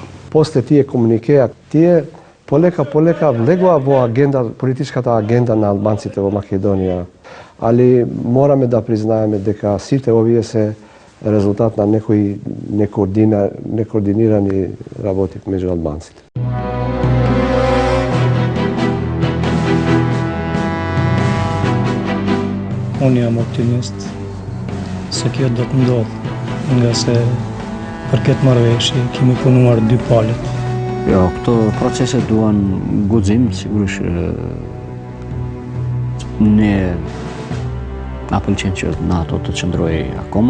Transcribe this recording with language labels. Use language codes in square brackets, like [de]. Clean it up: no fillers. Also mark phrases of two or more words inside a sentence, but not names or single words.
[mk] После тие комуникеа, тие полека влегува во политичката агенда на албанците во Македонија. Али мораме да признаеме дека сите овие се резултат на некои некоординирани работи меѓу албанците. [sq] Unë jam optimist se kjo do të ndodhë, nga se për këtë marrëveshje kemi punuar dy palët. Jo, këto procese duan guxim, sigurisht ne na pëlqen që NATO të qëndrojë akoma.